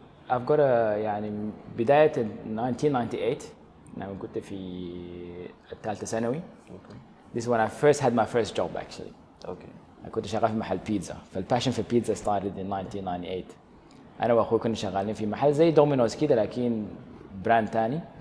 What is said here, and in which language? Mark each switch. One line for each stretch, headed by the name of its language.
English: I've got
Arabic: يعني بداية 1998 أنا كنت في الثالثة ثانوي.
English: This is when I first had my first job actually. Okay.
Arabic: كنت شغال في محل بيتزا، فالباشن في البيتزا
English: started in 1998.
Arabic: أنا وأخوي كنا شغالين في محل زي دومينوز كده لكن براند تاني.